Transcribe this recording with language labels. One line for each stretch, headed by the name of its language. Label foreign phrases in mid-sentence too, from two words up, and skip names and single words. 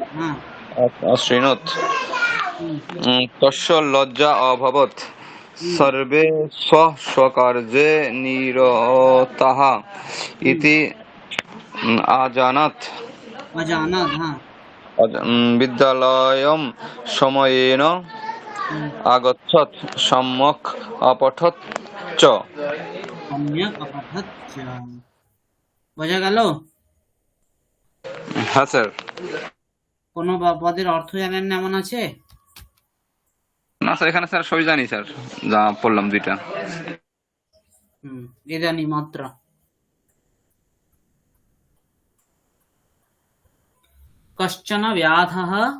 Sanskrit: অশৃণুত তস্য লজ্জা অভবত সর্বে স্বকার্যে নিরতাঃ ইতি আজানাত। अजानत् বিদ্যালয়ম সময়েন আগচ্ছত সম্যক অপঠত চ। सम्यक् अपठत् च
Bangla: বোঝা গেল? হ্যাঁ স্যার। কোনো পদের অর্থ জানেন না এমন আছে? না স্যার, এখানে স্যার সবই জানি স্যার, যা পড়লাম দুইটা।
Sanskrit: ইদানি মাত্র কশ্চন ব্যাধः